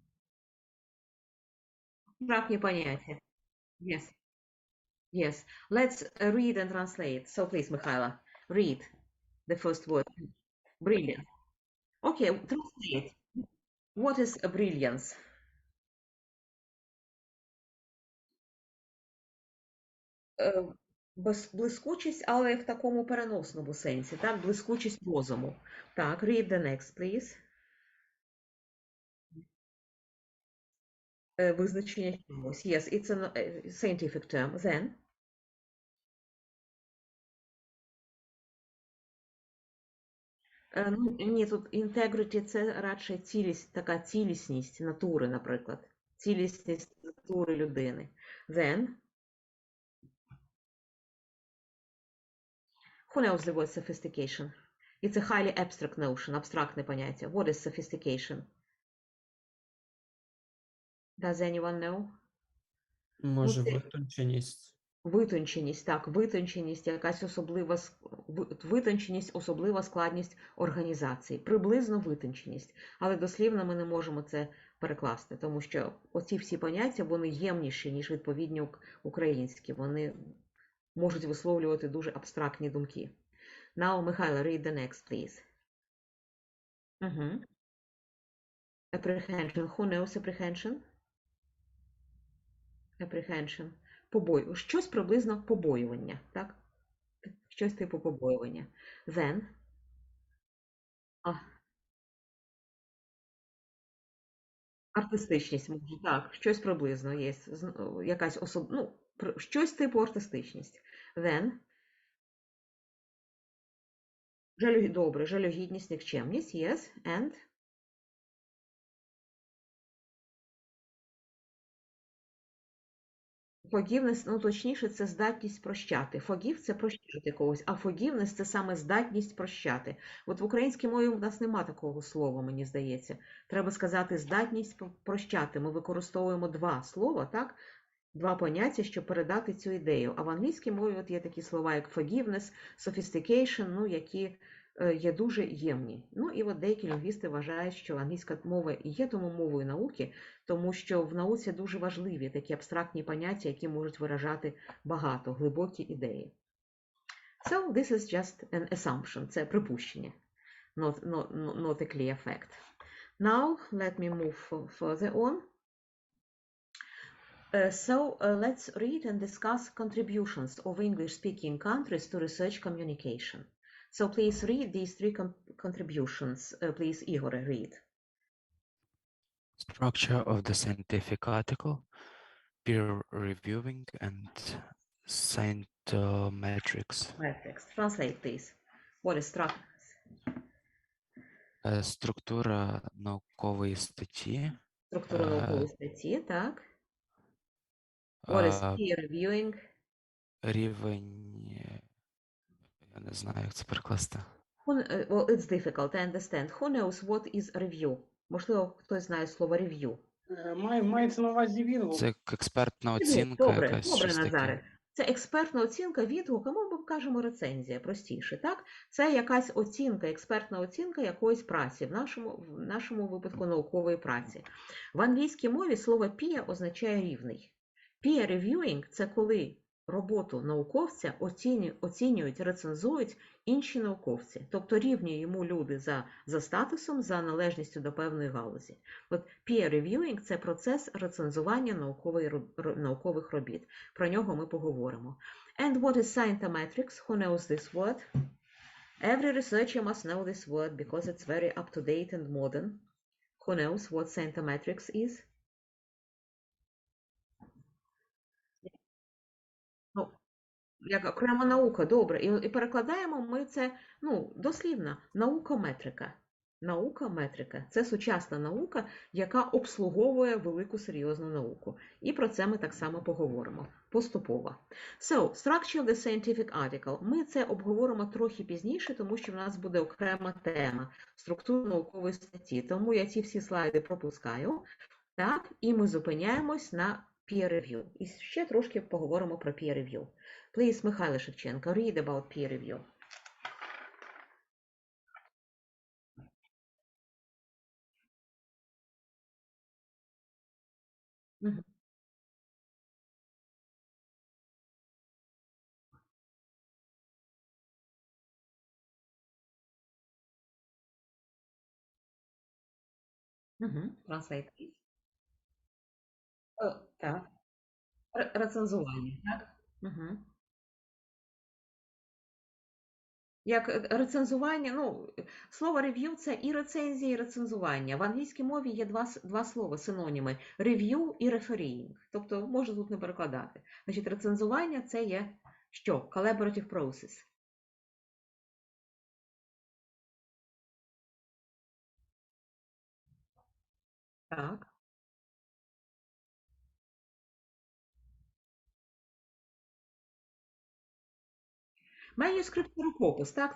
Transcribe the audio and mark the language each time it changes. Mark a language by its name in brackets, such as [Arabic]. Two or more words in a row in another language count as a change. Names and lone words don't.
[Russian] Абстрактные понятия. Yes. [English] Yes. Let's read and translate. So please, Mikhaila, read the first word. Brilliant. Okay, translate. What is a brilliance? [Ukrainian] Блискучість, але в такому переносному сенсі, так? Блискучість розуму. Так, [English] read the next, please. [Ukrainian] Визначення чогось. [English] Yes, it's a scientific term. Then? [Ukrainian] Ні, тут integrity – це радше цілість, така цілісність натури, наприклад. Цілісність натури людини. [English] Then? Who knows the word sophistication? It's a highly abstract notion, [Ukrainian] абстрактне поняття. [English] What is sophistication? Does anyone know? [Ukrainian] Може, витонченість. Витонченість, так, витонченість, якась особлива, витонченість, особлива складність організації. Приблизно витонченість. Але дослівно ми не можемо це перекласти, тому що оці всі поняття, вони ємніші, ніж відповідні українські. Вони можуть висловлювати дуже абстрактні думки. [English] Now, Mikhailo, read the next, please. Apprehension. Who knows apprehension? Apprehension. [Ukrainian] Щось приблизно побоювання, так? Щось типу побоювання. Then. Артистичність, може, так, щось приблизно є. Якась щось типу артистичність. Then. Добре, жалюгідність, нікчемність, [English] yes, and. Forgiveness, [Ukrainian] точніше, це здатність прощати. Forgive – це прощати когось, а forgiveness – це саме здатність прощати. От в українській мові у нас нема такого слова, мені здається. Треба сказати здатність прощати. Ми використовуємо два слова, так? Два поняття, щоб передати цю ідею. А в англійській мові от є такі слова, як [English] forgiveness, sophistication, [Ukrainian] які є дуже ємні. І от деякі лінгвісти вважають, що англійська мова є тому мовою науки, тому що в науці дуже важливі такі абстрактні поняття, які можуть виражати багато, глибокі ідеї. [English] So, this is just an assumption, [Ukrainian] це припущення, [English] not a clear fact. Now, let me move further on. Let's read and discuss contributions of English-speaking countries to research communication. So please read these three contributions. Please, Igor, read. Structure of the scientific article, peer reviewing, and scientometrics. Metrics. Translate, please. What is structure? [Ukrainian] Структура наукової статті. Структура наукової статті, так. What is peer reviewing? Рівень, я не знаю, як це перекласти. [English] Well, it's difficult, I understand. Who knows what is review? [Ukrainian] Можливо, хтось знає слово review. Мається на увазі відгук. Це експертна оцінка. Добре, Назаре. Це експертна оцінка, відгук, а ми кажемо рецензія, простіше, так? Це якась оцінка, експертна оцінка якоїсь праці, в нашому випадку наукової праці. В англійській мові слово peer означає рівний. [English] Peer reviewing [Ukrainian] – це коли роботу науковця оцінюють, рецензують інші науковці. Тобто рівні йому люди за статусом, за належністю до певної галузі. От [English] peer reviewing [Ukrainian] – це процес рецензування наукових робіт. Про нього ми поговоримо. [English] And what is scientometrics? Who knows this word? Every researcher must know this word because it's very up-to-date and modern. Who knows what scientometrics is? [Ukrainian] Як окрема наука, добре. І перекладаємо ми це, дослівно, наукометрика. Наука, метрика – це сучасна наука, яка обслуговує велику серйозну науку. І про це ми так само поговоримо поступово. [English] So, structure of the scientific article. [Ukrainian] Ми це обговоримо трохи пізніше, тому що в нас буде окрема тема – структура наукової статті. Тому я ці всі слайди пропускаю. Так, і ми зупиняємось на [English] peer review. [Ukrainian] І ще трошки поговоримо про [English] peer review. [Ukrainian] Please, Михайло Шевченко, [English] read about peer review. Мгм. Translate, please. [Ukrainian] Так. Рецензування, так? Мгм. Як рецензування, ну, слово review – це і рецензія, і рецензування. В англійській мові є два слова, синоніми – review і refereeing. Тобто, можна тут не перекладати. Значить, рецензування – це є що? [English] Collaborative process. [Ukrainian] Так. Manuscript – це рукопис, так?